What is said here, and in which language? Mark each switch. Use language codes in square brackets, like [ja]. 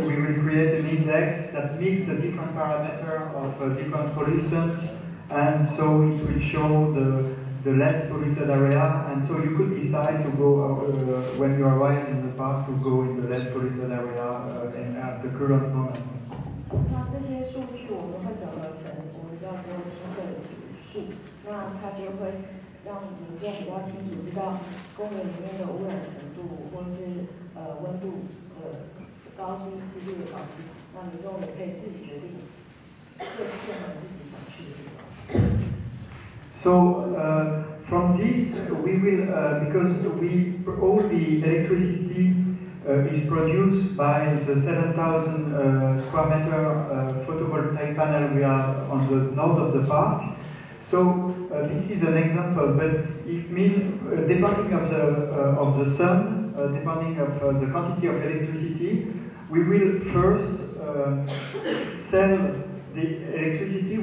[en] We will create an index that mix the different parameters of different pollutants, and so it will show the less polluted area. And so you could decide to go when you arrive in the park to go in the less polluted area at the current moment. [zh] 那这些数据我们会整合成我们叫做亲和指数，那它就会让民众比较清楚知道公园里面的污染程度，或是温度的高低、湿度的高低，那民众也可以自己决定最适合自己想去的地方。 [en] So from this we will because all the electricity is produced by the 7,000 square meter photovoltaic panel we have on the north of the park. So this is an example, but it means depending of the sun, depending of the quantity of electricity, we will first sell the electricity.